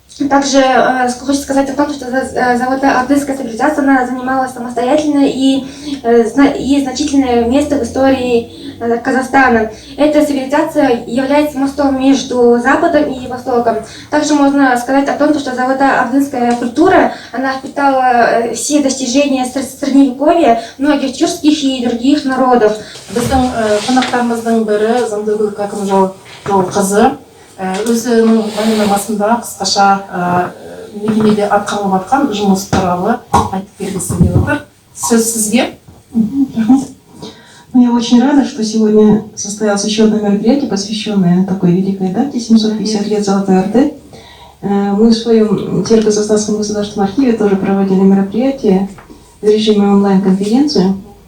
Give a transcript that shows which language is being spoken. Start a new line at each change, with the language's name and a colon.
Russian: Также хочется сказать о том, что золотоордынская цивилизация она занимала самостоятельное и значительное место в истории Казахстана. Эта цивилизация является мостом между Западом и Востоком. Также можно сказать о том, что золотоордынская культура она впитала все достижения Средневековья многих тюркских и других народов.
Kazakh: Біздің қонақтарымыздың бірі Заңдыгүл Кәкімжол қызы өзінің баяндамасында қысқаша мекемеде атқарылып жатқан жұмыс туралы айтып бергісі келіп отыр. Сөз сізге.
Russian: Я очень рада, что сегодня состоялось еще одно мероприятие, посвященное такой великой дате, 750 лет Золотой Орды. Мы в своем Терко-Казахстанском государственном архиве тоже проводили мероприятие в режиме онлайн-конференцию.